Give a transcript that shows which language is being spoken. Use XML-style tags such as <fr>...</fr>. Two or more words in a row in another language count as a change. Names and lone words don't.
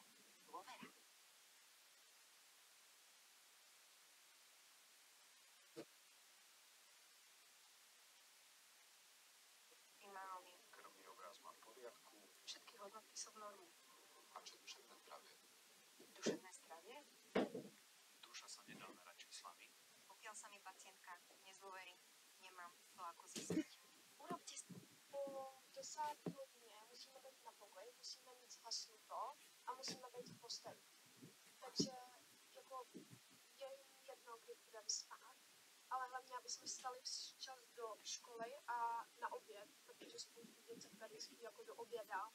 <sk>Dôvera. Optimálny. Krvný obraz má v poriadku. Všetky hodnoty sú v norme. A čo duševné zdravie? Duševné zdravie? Duša sa nedá merať číslami. Pokiaľ sa mi pacientka nezdôverí, nemám to ako zistiť. Urobte si...</sk> <cs>Po 10 hodině musíme být na pokoji, musíme mít zhasnuto a musíme být v posteli. Takže jako je jedno, kdy budeme spát, ale hlavně, aby jsme stali včas do školy a na oběd, protože spoustu děcek tady spí jako do oběda.</cs>